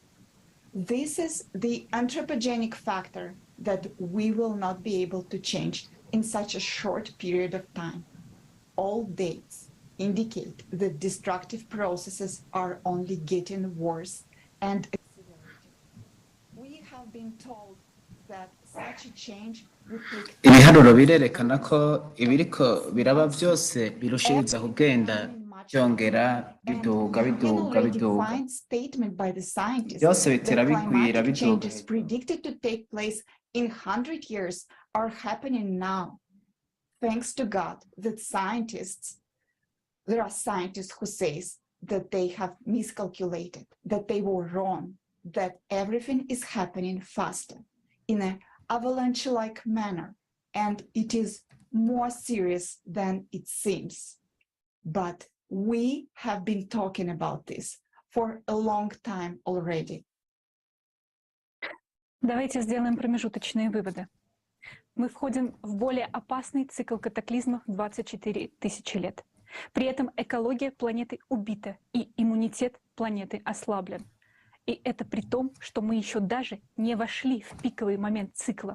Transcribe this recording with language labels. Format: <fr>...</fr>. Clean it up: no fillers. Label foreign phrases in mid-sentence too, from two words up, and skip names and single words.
<en>This is the anthropogenic factor that we will not be able to change in such a short period of time. All dates indicate that destructive processes are only getting worse and accelerating. We have been told that such a change would take</en> <rn>ibiharuro birerekana ko ibiriko biraba byose birushiriza kugenda byongera biduga</rn> <en>statement by the scientists</en> <rn>byose bitera</rn> <en>that</en> <rn>bigwira</rn> <en>climatic</en> <rn>biduga</rn> <en>changes predicted to take place in 100 years are happening now. Thanks to God that there are scientists who say that they have miscalculated, that they were wrong, that everything is happening faster in an avalanche-like manner, and it is more serious than it seems. But we have been talking about this for a long time already.</en> <ru>Давайте сделаем промежуточные выводы. Мы входим в более опасный цикл катаклизмов 24 тысячи лет. При этом экология планеты убита, и иммунитет планеты ослаблен. И это при том, что мы еще даже не вошли в пиковый момент цикла.</ru>